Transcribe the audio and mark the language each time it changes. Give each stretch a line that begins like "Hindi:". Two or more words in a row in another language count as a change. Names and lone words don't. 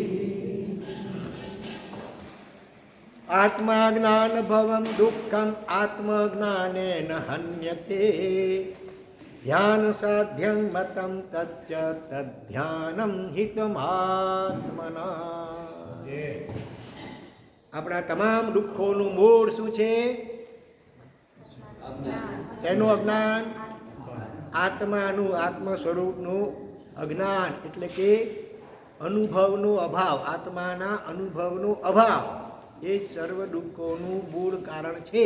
Sanskrit: आत्मा ज्ञान भवं दुःखम आत्मज्ञानेन हन्यते ध्यान साध्यं मतं तच्च तद्ध्यानं हितमात्मना
Gujarati: આપણા તમામ દુઃખોનું મૂળ શું છે? શેનું અજ્ઞાન? આત્માનું આત્મ સ્વરૂપનું અજ્ઞાન એટલે કે અનુભવનો અભાવ, આત્માના અનુભવનો અભાવ એ સર્વ દુઃખોનું મૂળ કારણ છે.